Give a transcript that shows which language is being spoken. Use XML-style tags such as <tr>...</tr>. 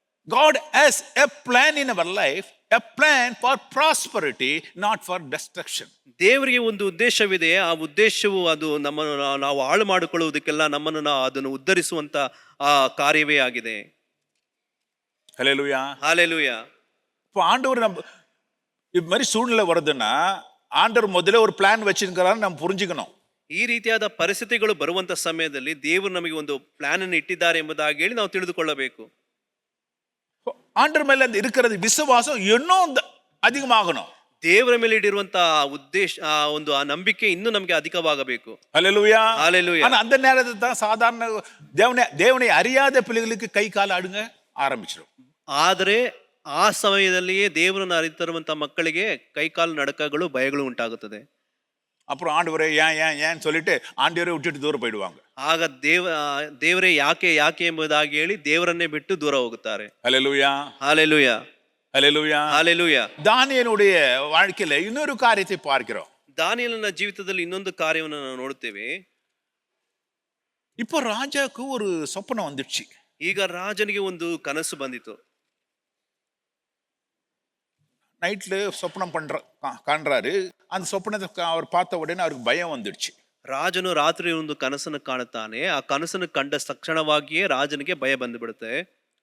<en>God has a plan in our life, a plan for prosperity, not for destruction.</en> <kn>ದೇವರಿಗೆ ಒಂದು ಉದ್ದೇಶವಿದೆ. ಆ ಉದ್ದೇಶವು ಅದು ನಮ್ಮನ್ನು ನಾವು ಹಾಳು ಮಾಡಿಕೊಳ್ಳುವುದಕ್ಕೆಲ್ಲ ನಮ್ಮನ್ನು ಅದನ್ನು ಉದ್ಧರಿಸುವಂತ ಆ ಕಾರ್ಯವೇ ಆಗಿದೆ.</kn> <ta>ஹல்லேலூயா. ஹalleluya. இப்போ ஆண்டவர் நம்ம இது மாதிரி சூழ்நிலை வருதுன்னா ஆண்டவர் முதல்ல ஒரு பிளான் வச்சிருக்கிறான்னு நம்ம புரிஞ்சுக்கணும்.</ta> <kn>ಈ ರೀತಿಯಾದ ಪರಿಸ್ಥಿತಿಗಳು ಬರುವಂತ ಸಮಯದಲ್ಲಿ ದೇವರು ನಮಗೆ ಒಂದು ಪ್ಲಾನ್ ಅನ್ನು ಇಟ್ಟಿದ್ದಾರೆ ಎಂಬುದಾಗಿ ಹೇಳಿ ನಾವು ತಿಳಿದುಕೊಳ್ಳಬೇಕು.</kn> <ta>ஆண்டவர் மேல இருக்கிறது விசுவாசம் இன்னும் அதிகமாகணும்.</ta> <kn>ದೇವರ ಮೇಲೆ ಇಟ್ಟಿರುವಂತ ಉದ್ದೇಶ ಒಂದು ಆ ನಂಬಿಕೆ ಇನ್ನೂ ನಮಗೆ ಅಧಿಕವಾಗಬೇಕು.</kn> <ta>ஹல்லேலூயா. ஹalleluya. ஆனா அந்த நேரத்துல தான் சாதாரண தேவனை அறியாத பிள்ளைகளுக்கு கை கால் ஆடுங்க ஆரம்பிச்சிடும்.</ta> <kn>ಆದರೆ ಆ ಸಮಯದಲ್ಲಿಯೇ ದೇವರನ್ನು ಅರಿತಿರುವಂತ ಮಕ್ಕಳಿಗೆ ಕೈಕಾಲು ನಡಕಗಳು ಭಯಗಳು ಉಂಟಾಗುತ್ತದೆ.</kn> <ta>அப்புறம் ஆண்டவரே ஏன் சொல்லிட்டு ஆண்டவரே விட்டுட்டு தூரம் போயிடுவாங்க.</ta> <kn>ಆಗ ದೇವರೇ ಯಾಕೆ ಎಂಬುದಾಗಿ ಹೇಳಿ ದೇವರನ್ನೇ ಬಿಟ್ಟು ದೂರ ಹೋಗುತ್ತಾರೆ.</kn> <ta>ஹல்லேலூயா. ஹalleluya. ஹல்லேலூயா. ஹalleluya. தானியேலுடைய வாழ்க்கையில இன்னொரு காரியத்தை பார்க்கிறோம்.</ta> <kn>ದಾನಿಯೇಲನ ಜೀವಿತದಲ್ಲಿ ಇನ್ನೊಂದು ಕಾರ್ಯವನ್ನು ನಾವು ನೋಡುತ್ತೇವೆ.</kn> <ta>இப்போ ராஜாக்கு ஒரு சொப்பனம் வந்துடுச்சு.</ta> <kn>ಈಗ ರಾಜನಿಗೆ ಒಂದು ಕನಸು ಬಂದಿತು.</kn> <ta>நைட்ல சொப்பனம் காண்றாரு. அந்த சொப்பனத்தை அவர் பார்த்த உடனே அவருக்கு பயம் வந்துடுச்சு.</ta> <kn>ರಾಜನು ರಾತ್ರಿ ಒಂದು ಕನಸನ್ನು ಕಾಣುತ್ತಾನೆ. ಆ ಕನಸನ್ನು ಕಂಡ ತಕ್ಷಣವಾಗಿಯೇ ರಾಜನಿಗೆ ಭಯ ಬಂದುಬಿಡುತ್ತೆ.</kn>